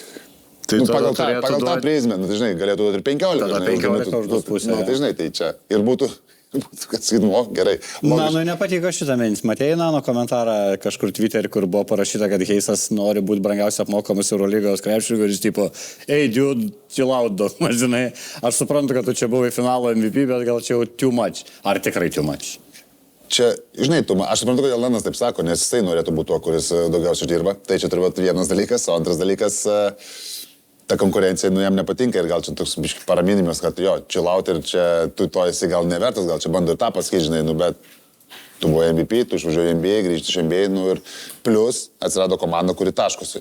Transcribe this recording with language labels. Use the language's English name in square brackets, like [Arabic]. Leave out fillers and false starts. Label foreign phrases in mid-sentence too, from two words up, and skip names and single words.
[Lithuanian] Tai pagal tą prizmę, nu, tai žinai, galėtų duoti ir 15. Tada 15 už 2,5. Nu, tai žinai, tai čia ir būtų kad sakytum, o, gerai. Nanui nepatiko šitą mintis. Matėjai Nano komentarą kažkur Twitter'į, kur buvo parašyta, kad Heisas nori būti brangiausiai apmokamas Eurolygos krepšininkų ir jis tipo, ei, [English] dude, chill out [Lithuanian] daug, žinai. Aš suprantu, kad tu čia buvai finalo MVP, bet gal čia jau [English] too much. [Lithuanian] Ar tikrai [English] too much? [Lithuanian] Čia, žinai, aš suprantu, kodėl Lanas taip sako, nes jisai norėtų būti tuo, kuris daugiausiai dirba. Tai čia turbūt vienas dalykas, o antras dalykas, ta konkurencija, nu, jam nepatinka ir gal čia toks biškai paraminimas, kad jo, [English] chill out [Lithuanian] ir čia tu to esi gal nevertas, gal čia bando ir tą pasakyti, žinai, nu, bet tu buvai MVP, tu išvažiuoji NBA, grįžti iš NBA, nu, ir plus atsirado komanda, kuri taškosi.